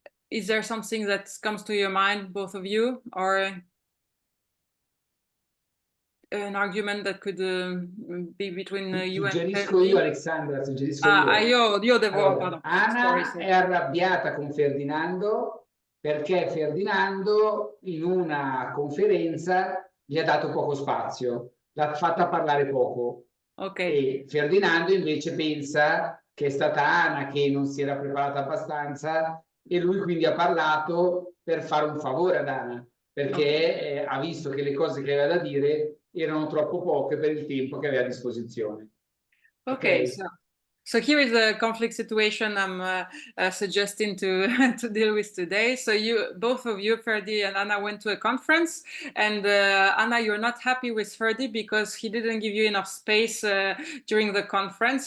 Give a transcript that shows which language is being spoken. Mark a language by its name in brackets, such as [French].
[English] Is there something that comes to your mind, both of you, or an argument that could be between you and [Italian] Suggerisco io, Alexandra, suggerisco io. Io devo... Allora, Anna è arrabbiata con Ferdinando perché Ferdinando in una conferenza gli ha dato poco spazio, l'ha fatta parlare poco. [English] Okay. [Italian] E Ferdinando invece pensa che è stata Anna che non si era preparata abbastanza, e lui quindi ha parlato per fare un favore ad Anna, perché ha visto che le cose che aveva da dire erano troppo poche per il tempo che aveva a disposizione. [English] Okay. So here is a conflict situation I'm suggesting to deal with today. So both of you, Ferdi and Anna, went to a conference, and Anna, you're not happy with Ferdi because he didn't give you enough space during the conference.